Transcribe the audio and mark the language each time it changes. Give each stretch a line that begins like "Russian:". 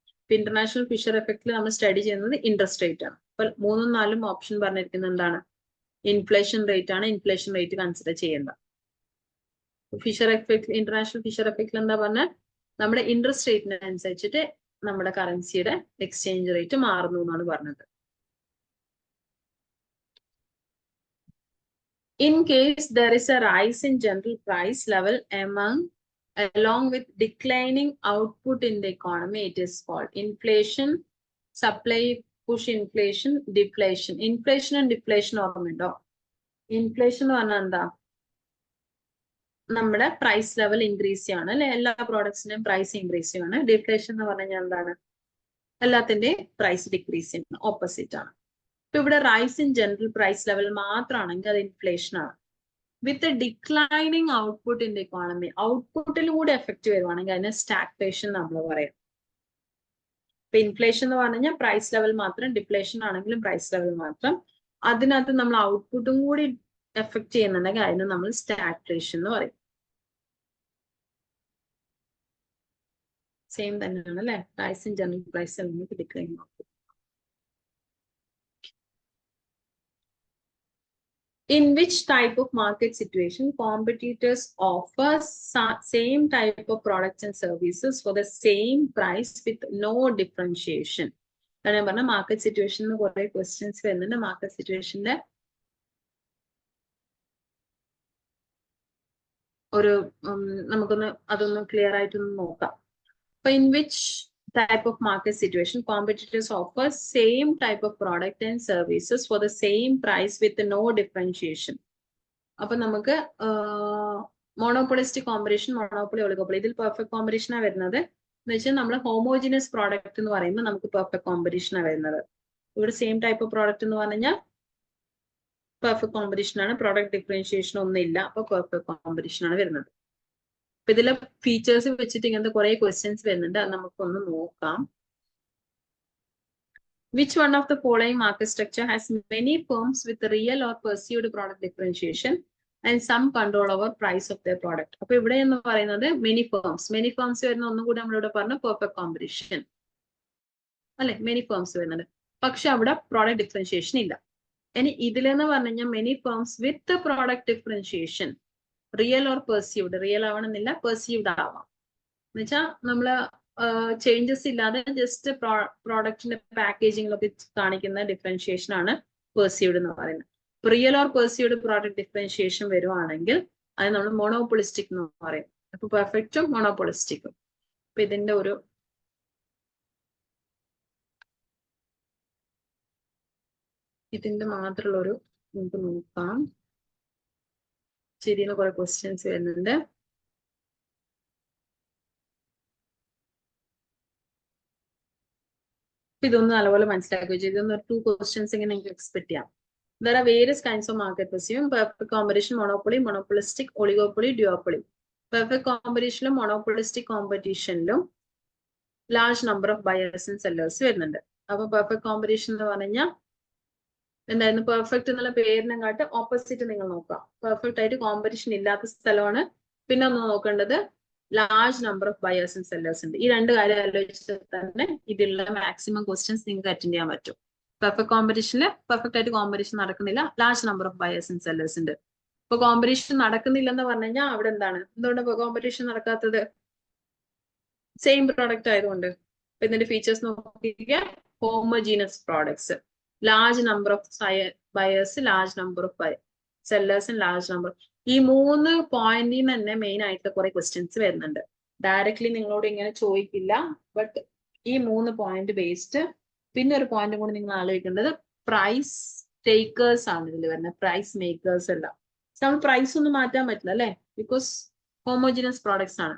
Malayalam: ഇപ്പൊ international Fisher എഫക്റ്റിൽ നമ്മൾ സ്റ്റഡി ചെയ്യുന്നത് ഇൻട്രസ്റ്റ് റേറ്റ് ആണ്. അപ്പൊ 3ഉം 4ഉം ഓപ്ഷൻ പറഞ്ഞിരിക്കുന്നത് എന്താണ്? ഇൻഫ്ലേഷൻ റേറ്റ് ആണ്. ഇൻഫ്ലേഷൻ റേറ്റ് കൺസിഡർ ചെയ്യേണ്ട. ഫിഷർ എഫക്ട്, ഇന്റർനാഷണൽ ഫിഷർ എഫക്റ്റിൽ എന്താ പറഞ്ഞാൽ നമ്മുടെ ഇൻട്രസ്റ്റ് റേറ്റിനനുസരിച്ചിട്ട് നമ്മുടെ കറൻസിയുടെ എക്സ്ചേഞ്ച് റേറ്റ് മാറുന്നു എന്നാണ് പറഞ്ഞത്.
English: In case there is a rise in general price level along with declining output in the economy, it is called inflation, supply push inflation, deflation. Inflation and deflation
Malayalam: ഓർമ്മയുണ്ടോ? Inflation എന്ന് പറഞ്ഞാൽ എന്താ? നമ്മുടെ price level increase ചെയ്യാണ് അല്ലെ, എല്ലാ പ്രോഡക്ട്സിന്റെയും price increase ചെയ്യാണ്. Deflation എന്ന് പറഞ്ഞാൽ എന്താണ്? എല്ലാത്തിന്റെയും പ്രൈസ് ഡിക്രീസ് ചെയ്യുന്ന ഓപ്പോസിറ്റ് ആണ്. ഇപ്പൊ ഇവിടെ
English: rise in general price level
Malayalam: മാത്രമാണെങ്കിൽ അത് ഇൻഫ്ലേഷൻ ആണ്.
English: with declining output in the economy,
Malayalam: ഔട്ട്പുട്ടിൽ കൂടി എഫക്റ്റ് വരുവാണെങ്കിൽ അതിനെ സ്റ്റാഗ്ഫ്ലേഷൻ നമ്മൾ പറയാം. ഇപ്പൊ ഇൻഫ്ലേഷൻ എന്ന് പറഞ്ഞാൽ പ്രൈസ് ലെവൽ മാത്രം, ഡിഫ്ലേഷൻ ആണെങ്കിലും പ്രൈസ് ലെവൽ മാത്രം. അതിനകത്ത് നമ്മൾ ഔട്ട്പുട്ടും കൂടി എഫക്ട് ചെയ്യുന്നുണ്ടെങ്കിൽ അതിനെ നമ്മൾ സ്റ്റാഗ്ഫ്ലേഷൻ എന്ന് പറയും. സെയിം തന്നെയാണ് അല്ലെ,
English: rise in general price
Malayalam: അല്ലെങ്കിൽ decline output.
English: In which type of market situation competitors offer same type of products and services for the same price with no differentiation?
Malayalam: ഞാൻ പറഞ്ഞ മാർക്കറ്റ് സിറ്റുവേഷനിൽ കുറെ ക്വസ്റ്റ്യൻസ് വരുന്നുണ്ട്. മാർക്കറ്റ് സിറ്റുവേഷന്റെ ഒരു നമുക്കൊന്ന് അതൊന്ന് ക്ലിയർ ആയിട്ടൊന്ന് നോക്കാം.
English: അപ്പൊ in which type of market situation competitors offer same type of product and services for the same price with no differentiation?
Malayalam: അപ്പൊ നമുക്ക് മോണോപോളിസ്റ്റിക് കോമ്പറ്റീഷൻ, മോണോപ്പൊളി, ഒളിഗോപ്പൊളി, ഇതിൽ പെർഫെക്റ്റ് കോമ്പറ്റീഷനാണ് വരുന്നത്. എന്ന് വെച്ചാൽ നമ്മൾ ഹോമോജിനസ് പ്രോഡക്റ്റ് എന്ന് പറയുമ്പോൾ നമുക്ക് പെർഫെക്റ്റ് കോമ്പറ്റീഷനാണ് വരുന്നത്. ഇവിടെ
English: same type of product
Malayalam: എന്ന് പറഞ്ഞാൽ പെർഫെക്റ്റ് കോമ്പറ്റീഷൻ ആണ്. പ്രോഡക്റ്റ് ഡിഫറൻഷിയേഷൻ ഒന്നും ഇല്ല, അപ്പൊ പെർഫെക്റ്റ് കോമ്പറ്റീഷൻ ആണ് വരുന്നത്. അപ്പൊ ഇതിലെ ഫീച്ചേഴ്സ് വെച്ചിട്ട് ഇങ്ങനത്തെ കുറെ ക്വസ്റ്റ്യൻസ് വരുന്നുണ്ട്, അത് നമുക്കൊന്ന് നോക്കാം.
English: Which one of the following market structure has many firms with real or perceived product differentiation and some control over price of their product?
Malayalam: അപ്പൊ ഇവിടെ എന്ന് പറയുന്നത് മെനി ഫേംസ് വരുന്ന ഒന്നും കൂടി നമ്മളിവിടെ പറഞ്ഞ പെർഫെക്റ്റ് കോമ്പറ്റീഷൻ അല്ലെ, മെനി ഫേംസ് വരുന്നുണ്ട്. പക്ഷെ അവിടെ പ്രോഡക്റ്റ് ഡിഫറൻഷിയേഷൻ ഇല്ല. ഇനി ഇതിലെന്ന് പറഞ്ഞു കഴിഞ്ഞാൽ
English: many firms with product differentiation, real or perceived,
Malayalam: real ആവണമെന്നില്ല, പെർസീവ്ഡ് ആവാം. എന്നുവെച്ചാൽ നമ്മള് ചേഞ്ചസ് ഇല്ലാതെ ജസ്റ്റ് പ്രോഡക്റ്റിന്റെ പാക്കേജിങ്ങിലൊക്കെ കാണിക്കുന്ന ഡിഫറൻഷിയേഷൻ ആണ് പെർസീവ്ഡ് എന്ന് പറയുന്നത്.
English: real or perceived product differentiation
Malayalam: വരുവാണെങ്കിൽ അത് നമ്മൾ മോണോപോളിസ്റ്റിക് എന്ന് പറയും. അപ്പൊ പെർഫെക്റ്റും മോണോപോളിസ്റ്റിക്കും. അപ്പൊ ഇതിന്റെ ഒരു മാത്രമുള്ള ഒരു നമുക്ക് നോക്കാം. ശരിയെന്ന് കുറെ ക്വസ്റ്റ്യൻസ് വരുന്നുണ്ട്. ഇതൊന്നും നല്ലപോലെ മനസ്സിലാക്കി വെച്ചു. ഇതൊന്നും 2 ക്വസ്റ്റ്യൻസ് ഇങ്ങനെ നിങ്ങൾക്ക് എക്സ്പെക്ട് ചെയ്യാം.
English: There are various kinds of market pursuing perfect competition, monopoly, monopolistic, oligopoly, duopoly. Perfect competition, monopolistic competition, large number of buyers and sellers
Malayalam: വരുന്നുണ്ട്. അപ്പൊ പെർഫെക്റ്റ് കോമ്പറ്റീഷൻ എന്ന് പറഞ്ഞാൽ എന്തായിരുന്നു? പെർഫെക്റ്റ് എന്നുള്ള പേരിനെക്കാട്ട് ഓപ്പോസിറ്റ് നിങ്ങൾ നോക്കാം. പെർഫെക്റ്റ് ആയിട്ട് കോമ്പറ്റീഷൻ ഇല്ലാത്ത സ്ഥലമാണ്. പിന്നെ ഒന്ന് നോക്കേണ്ടത്
English: large number of buyers and sellers
Malayalam: ഉണ്ട്. ഈ 2 കാര്യം ആലോചിച്ചാൽ തന്നെ ഇതിലുള്ള മാക്സിമം ക്വസ്റ്റ്യൻസ് നിങ്ങൾക്ക് അറ്റൻഡ് ചെയ്യാൻ പറ്റും. പെർഫെക്റ്റ് കോമ്പറ്റീഷനിൽ പെർഫെക്റ്റ് ആയിട്ട് കോമ്പറ്റീഷൻ നടക്കുന്നില്ല,
English: large number of buyers and sellers
Malayalam: ഉണ്ട്. ഇപ്പൊ കോമ്പറ്റീഷൻ നടക്കുന്നില്ലെന്ന് പറഞ്ഞു കഴിഞ്ഞാൽ അവിടെ എന്താണ്? എന്തുകൊണ്ട് കോമ്പറ്റീഷൻ നടക്കാത്തത്? സെയിം പ്രോഡക്റ്റ് ആയതുകൊണ്ട്. അപ്പൊ ഇതിന്റെ features നോക്കിക്കുക.
English: Homogeneous products, large number of buyers, large number of sellers and large number.
Malayalam: ഈ 3 പോയിന്റിൽ തന്നെ മെയിൻ ആയിട്ട് കുറെ ക്വസ്റ്റ്യൻസ് വരുന്നുണ്ട്. ഡയറക്ട്ലി നിങ്ങളോട് ഇങ്ങനെ ചോദിക്കില്ല, ബട്ട് ഈ 3 പോയിന്റ് ബേസ്ഡ്. പിന്നെ ഒരു പോയിന്റ് കൂടി നിങ്ങൾ ആലോചിക്കേണ്ടത് പ്രൈസ് ടേക്കേഴ്സ് ആണ് ഇതിൽ വരുന്നത്, പ്രൈസ് മേക്കേഴ്സ് അല്ല. നമ്മൾ പ്രൈസ് ഒന്നും മാറ്റാൻ പറ്റില്ല അല്ലെ, ബിക്കോസ് ഹോമോജിനസ് പ്രോഡക്ട്സ് ആണ്.